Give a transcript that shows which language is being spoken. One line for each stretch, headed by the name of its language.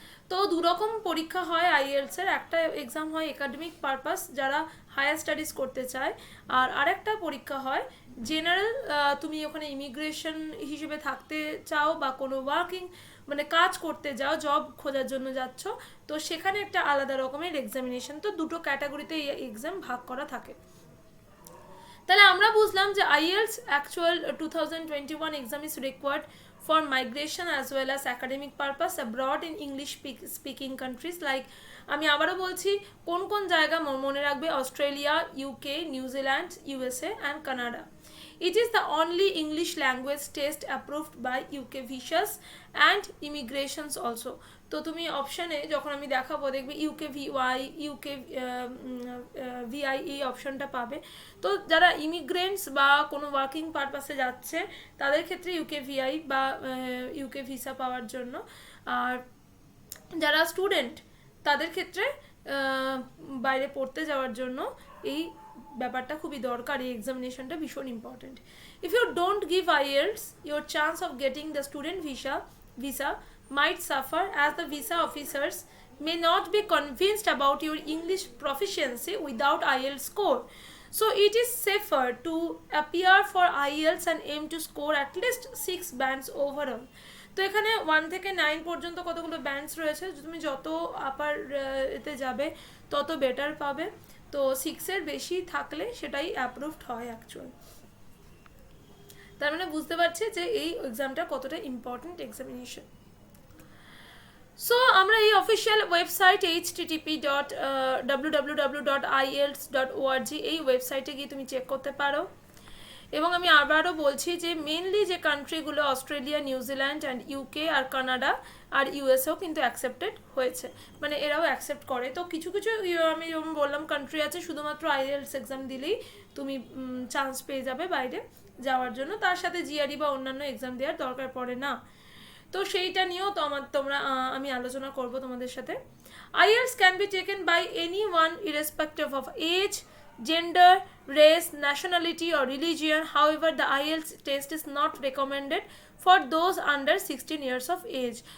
Bangla: তো দুরকম পরীক্ষা হয় IELTS এর, একটা এক্সাম হয় একাডেমিক পারপাস যারা হায়ার স্টাডিজ করতে চায়, আর আরেকটা পরীক্ষা হয় জেনারেল, তুমি ওখানে ইমিগ্রেশন হিসেবে থাকতে চাও বা কোনো ওয়ার্কিং মানে কাজ করতে যাও, জব খোঁজার জন্য যাচ্ছ, তো সেখানে একটা আলাদা রকমের এক্সামিনেশন। তো দুটো ক্যাটাগরিতে এই এক্সাম ভাগ করা থাকে। তাহলে আমরা বুঝলাম যে
English: IELTS actual 2021 exam is required for migration as well as academic purpose abroad in English speaking countries like,
Bangla: আমি আবারও বলছি কোন কোন জায়গা মনে রাখবে,
English: Australia, UK, New Zealand, USA and Canada. It is the only English language test approved by UK visas and immigrations also.
Bangla: তো তুমি অপশানে যখন আমি দেখাবো দেখবে UKVY, UKVI এই অপশনটা পাবে। তো যারা ইমিগ্রেন্টস বা কোনো ওয়ার্কিং পারপাসে যাচ্ছে তাদের ক্ষেত্রে UKVI বা UK ভিসা পাওয়ার জন্য, আর যারা স্টুডেন্ট তাদের ক্ষেত্রে বাইরে পড়তে যাওয়ার জন্য এই ব্যাপারটা খুবই দরকার, এই এক্সামিনেশনটা ভীষণ important.
English: If you don't give IELTS, your chance of getting the student visa might suffer as the visa officers may not be convinced about your English proficiency without IELTS score. So it is safer to appear for IELTS and aim to score at least 6 bands overall.
Bangla: তো এখানে 1 থেকে 9 পর্যন্ত কতগুলো bands রয়েছে, তুমি যত আপার এতে যাবে তত বেটার পাবে। তো 6-এর বেশি থাকলে সেটাই অ্যাপ্রুভড হয় অ্যাকচুয়াল। তার মানে বুঝতে পারছি যে এই এক্সামটা কতটা ইম্পর্টেন্ট এক্সামিনেশন। সো আমরা এই অফিসিয়াল ওয়েবসাইট http://www.ielts.org এই ওয়েবসাইটে গিয়ে তুমি চেক করতে পারো। এবং আমি আবারও বলছি যে মেনলি যে কান্ট্রিগুলো Australia, New Zealand and UK আর Canada আর ইউএসএও কিন্তু অ্যাকসেপ্টেড হয়েছে, মানে এরাও অ্যাকসেপ্ট করে। তো কিছু কিছু আমি যেমন বললাম কান্ট্রি আছে শুধুমাত্র আইএলটিএস এক্সাম দিলেই তুমি চান্স পেয়ে যাবে বাইরে যাওয়ার জন্য, তার সাথে জিআরই বা অন্যান্য এক্সাম দেওয়ার দরকার পড়ে না। তো সেইটা নিয়েও তোমরা আমি আলোচনা করব তোমাদের সাথে।
English: IELTS can be taken by anyone irrespective of age, gender, race, nationality or religion. However, the IELTS test is not recommended for those under 16 years of age.